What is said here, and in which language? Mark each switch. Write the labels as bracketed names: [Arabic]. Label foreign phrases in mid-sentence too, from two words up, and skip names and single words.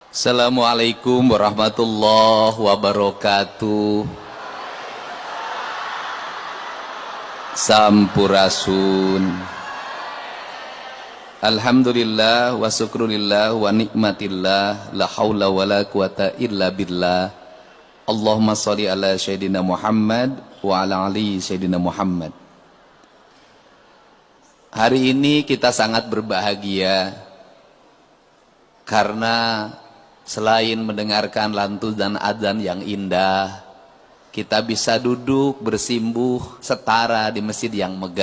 [Arabic] السلام عليكم ورحمة الله وبركاته. Sampurasun. الحمد لله والشكر لله والنعمة لله. لا حول ولا قوة إلا بالله. اللهم صل على سيدنا محمد وعلى آل سيدنا محمد. [Indonesian] Hari ini kita sangat berbahagia karena selain mendengarkan lantunan adzan yang indah, kita bisa duduk bersimbuh setara di masjid yang megah.